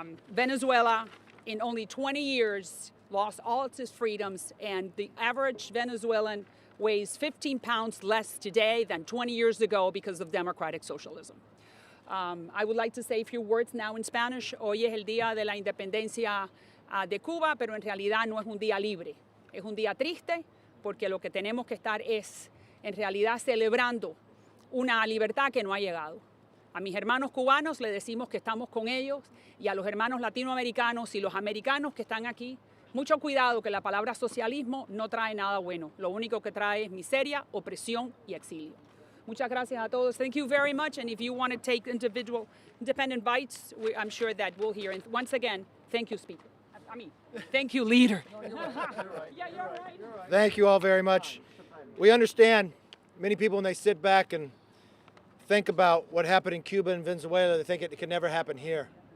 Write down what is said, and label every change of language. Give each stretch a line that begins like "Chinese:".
English: Venezuela, in only 20 years, lost all its freedoms, and the average Venezuelan weighs 15 pounds less today than 20 years ago because of democratic socialism. I would like to say a few words now in Spanish.
Spanish: Hoy es el día de la independencia de Cuba, pero en realidad no es un día libre. Es un día triste porque lo que tenemos que estar es en realidad celebrando una libertad que no ha llegado. A mis hermanos cubanos les decimos que estamos con ellos, y a los hermanos latinoamericanos y los americanos que están aquí, mucho cuidado, que la palabra socialismo no trae nada bueno. Lo único que trae es miseria, opresión y exilio. Muchas gracias a todos.
English: Thank you very much. And if you want to take independent bites, I'm sure that we'll hear. And once again, thank you, Speaker. Thank you, Leader. No, you're right. Yeah, you're right. Thank you all very much. We understand many people, when they sit back and think about what happened in Cuba and Venezuela, they think it can never happen here.